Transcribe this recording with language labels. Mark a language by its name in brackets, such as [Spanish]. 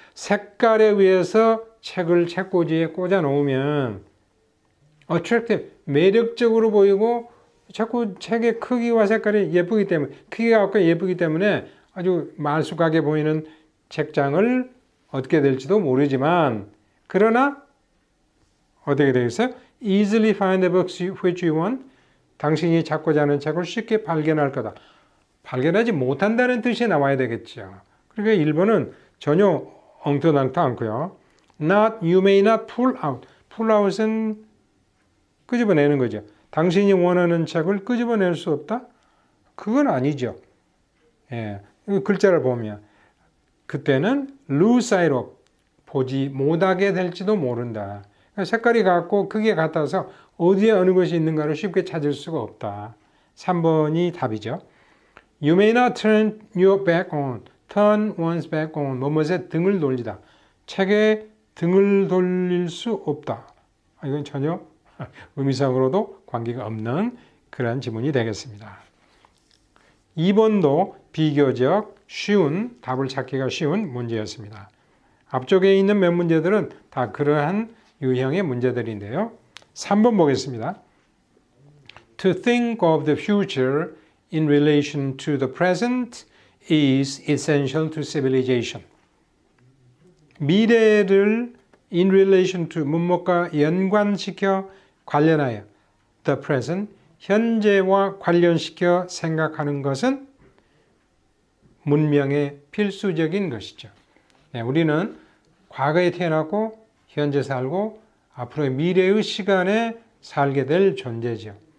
[Korean] 색깔에 의해서 책을 책꽂이에 꽂아 놓으면 attractive, 매력적으로 보이고 자꾸 책의 크기와 색깔이 예쁘기 때문에 크기가 예쁘기 때문에 아주 말쑥하게 보이는 책장을 얻게 될지도 모르지만 그러나 어떻게 되겠어요? [English] Easily find the books which you want. [Korean] 당신이 찾고자 하는 책을 쉽게 발견할 거다. 발견하지 못한다는 뜻이 나와야 되겠죠. 그러니까 1번은 전혀 엉터당터 않고요. [English] Not, you may not pull out. pull out [Korean] 은 끄집어내는 거죠. 당신이 원하는 책을 끄집어낼 수 없다? 그건 아니죠. 예, 글자를 보면 그때는 [English] lose sight of, [Korean] 보지 못하게 될지도 모른다. 색깔이 같고 크기가 같아서 어디에 어느 것이 있는가를 쉽게 찾을 수가 없다. 3번이 답이죠. [English] You may not turn your back on, turn one's back on, [Korean] 뭐뭐에 등을 돌리다. 책에 등을 돌릴 수 없다. 이건 전혀 의미상으로도 관계가 없는 그런 지문이 되겠습니다. 2번도 비교적 쉬운, 답을 찾기가 쉬운 문제였습니다. 앞쪽에 있는 몇 문제들은 다 그러한 유형의 문제들인데요. 3번 보겠습니다. [English] To think of the future in relation to the present is essential to civilization. [Korean] 미래를 [English] in relation to [Korean] 문목과 연관시켜 관련하여 [English] the present [Korean] 현재와 관련시켜 생각하는 것은 문명의 필수적인 것이죠. 네, 우리는 과거에 태어났고 현재 살고 앞으로의 미래의 시간에 살게 될 존재죠.